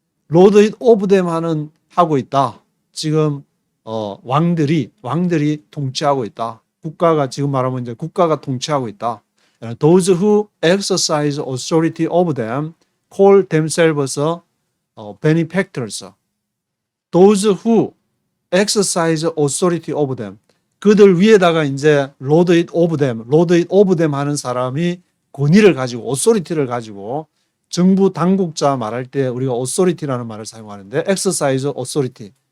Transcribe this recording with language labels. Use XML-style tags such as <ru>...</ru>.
<en>lord it of them</en> <ko>하고 있다. 지금 왕들이 통치하고 있다. 국가가 지금 말하면 이제 국가가 통치하고 있다.</ko> <en>Those who exercise authority of them call themselves benefactors. Those who exercise authority of them.</en> <ko>그들 위에다가 이제</ko> <en>lord it of them</en> <ko>하는 사람이 권위를 가지고 authority를 가지고 정부 당국자 말할 때 우리가 authority라는 말을 사용하는데</ko> <en>exercise authority.</en>